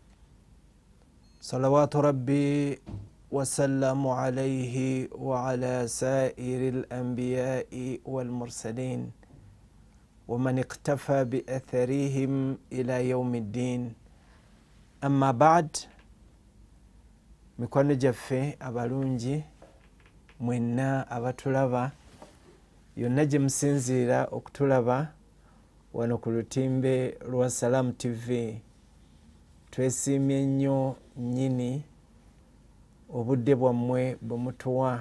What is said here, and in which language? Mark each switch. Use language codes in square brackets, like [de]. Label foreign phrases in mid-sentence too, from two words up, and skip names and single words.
[ar] صلوات ربي وسلم عليه وعلى سائر الأنبياء والمرسلين ومن اقتفى بأثرهم إلى يوم الدين. أما بعد، [lg] mikwano gyaffe abalungi mwenna abatulaba yonna gye musinziira okutulaba wano ku lutimbe lwa Salam TV, twesiimye nnyo nnyini obudde bwammwe bwe mutuwa.